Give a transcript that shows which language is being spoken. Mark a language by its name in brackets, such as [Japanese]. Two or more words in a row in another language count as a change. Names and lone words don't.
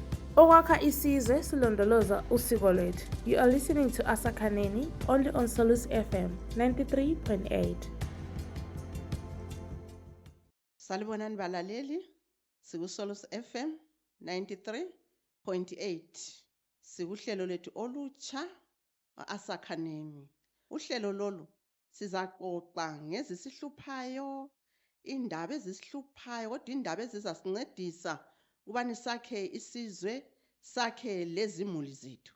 [North Ndebele] Okwakha isizwe silondoloza usiko lwethu. [English] You are listening to Asakhaneni only on Solus FM 93.8. [North Ndebele] Salibonani balaleli, sikuSolus FM 93.8. Sikuhlelo lethu olutsha Asakhaneni. Uhlelo lolu sizaxoxa ngezisihluphayo, indaba ezisihluphayo, kodwa indaba ezizasincedisa ukubani sakhe isizwe, sakhe lezimuli zethu.